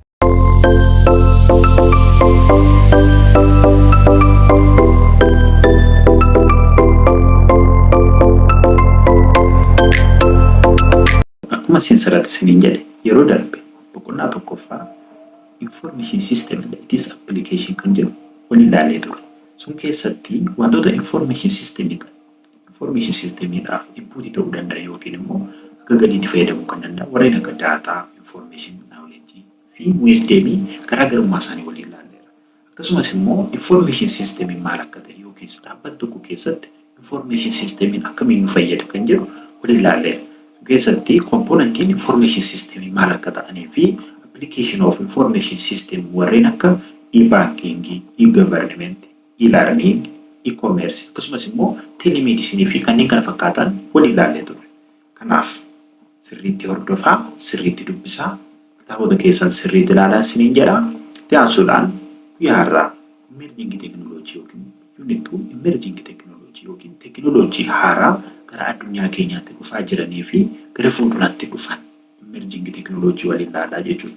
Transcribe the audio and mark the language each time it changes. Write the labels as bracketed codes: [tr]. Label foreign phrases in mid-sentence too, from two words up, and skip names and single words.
[om] Akkuma seensaratti isiniin jedhe yeroo darbe boqonnaa tokkoffaa [en] Information System and Its Application [om] kan jedhu waliin laallee turre. Sun keessatti wantoota [en] Information Systemidhaaf [om] input ta'uu danda'a yookiin immoo akka galiitti fayyadamuu kan danda'a. Warreen akka [en] data, information, knowledge [om] fi wisdom garaagarummaa isaanii waliin laalleera. Akkasumas immoo [en] Information System [om] maal akka ta'e yookiin dhaabbata tokko keessatti [en] Information System [om] akkamiin nu fayyadu kan jedhu waliin laalleera. Keessatti componentiin [en] Information System [om] maal akka ta'anii fi [en] application of Information System [om] warreen akka [en] e-banking, e-government, e-learning, e-commerce [om] akkasumas immoo telemedicine fi kanneen kana fakkaatan waliin laallee turre. Kanaaf sirriitti hordofaa, sirriitti dubbisaa, kitaabota keessan sirriitti ilaalaa isiniin jedha. Itti aansuudhaan guyyaa har'aa [en] Emerging Technology [om] yookiin [en] Unit 2 Emerging Technology [om] yookiin tekinooloojii haaraa gara addunyaa keenyaatti dhufaa jiranii fi gara fuulduraatti dhufan [en] Emerging Technology [om] waliin laalaa jechuudha.